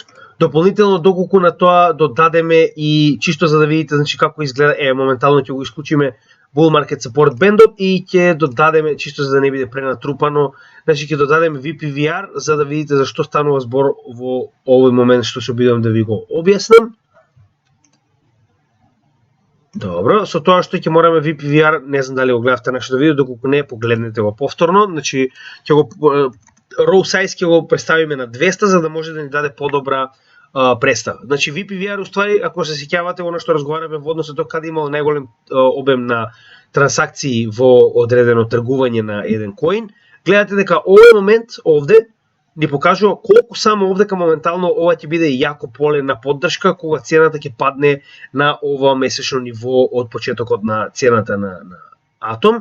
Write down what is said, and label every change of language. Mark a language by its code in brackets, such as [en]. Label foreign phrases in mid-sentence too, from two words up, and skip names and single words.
[mk] Дополнително доколку на тоа додадеме и чисто за да видите, значи, како изгледа, моментално ќе го исклучиме Bull Market Support Band и ќе додадеме, чисто за да не биде пренатрупано, значи ќе додадеме VPVR за да видите зашто станува збор во овој момент што се обидувам да ви го објаснам. Добро, со тоа што ќе мораме VPVR, не знам дали го гледавте нашето видео, доколку не, погледнете го повторно, значи ќе го [en] row size [mk] ќе го представиме на 200 за да може да ни даде подобра представа. Значи VPVR уствари, ако се сеќавате оно што разговараме во однос на тоа каде имало најголем обем на трансакции во одредено тргување на еден коин, гледате дека овој момент овде ни покажува колку само овдека моментално ова ќе биде јако поле на поддршка кога цената ќе падне на ова месечно ниво од почетокот на цената на Атом.